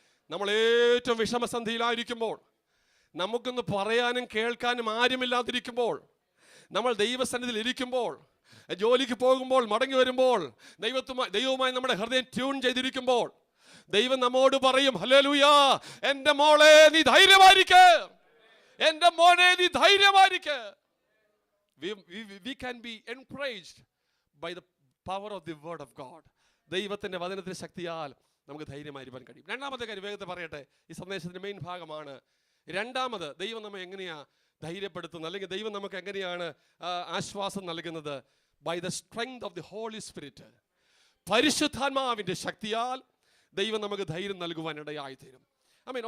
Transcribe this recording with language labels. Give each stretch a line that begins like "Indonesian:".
Malayalam: നമ്മൾ ഏറ്റവും വിഷമസന്ധിയിലായിരിക്കുമ്പോൾ, നമുക്കൊന്ന് പറയാനും കേൾക്കാനും ആരുമില്ലാതിരിക്കുമ്പോൾ, നമ്മൾ ദൈവസന്നിധിയിൽ ഇരിക്കുമ്പോൾ, ജോലിക്ക് പോകുമ്പോൾ, മടങ്ങി വരുമ്പോൾ, ദൈവവുമായി നമ്മുടെ ഹൃദയം ട്യൂൺ ചെയ്തിരിക്കുമ്പോൾ, ദൈവം നമ്മോട് പറയും, ഹല്ലേലൂയ, എൻ്റെ മോളെ നീ ധൈര്യമായിരിക്ക്, എൻ്റെ മോനെ നീ ധൈര്യമായിരിക്ക്.
English: We can be encouraged by the power of the word of God.
Malayalam: ദൈവത്തിൻ്റെ വചനത്തിൻ്റെ ശക്തിയാൽ നമുക്ക് ധൈര്യമായിരിക്കാൻ കഴിയും. രണ്ടാമത്തെ കാര്യം വേഗത്തെ പറയട്ടെ, ഈ സന്ദേശത്തിൻ്റെ മെയിൻ ഭാഗമാണ്. രണ്ടാമത്, ദൈവം നമ്മെ എങ്ങനെയാ ധൈര്യപ്പെടുത്തുന്നത്, അല്ലെങ്കിൽ ദൈവം നമുക്ക് എങ്ങനെയാണ് ആശ്വാസം നൽകുന്നത്?
English: By the strength of the Holy Spirit.
Malayalam: പരിശുദ്ധാത്മാവിൻ്റെ ശക്തിയാൽ ദൈവം നമുക്ക് ധൈര്യം നൽകുവാൻ ഇടയായിത്തീരും. ആമേൻ.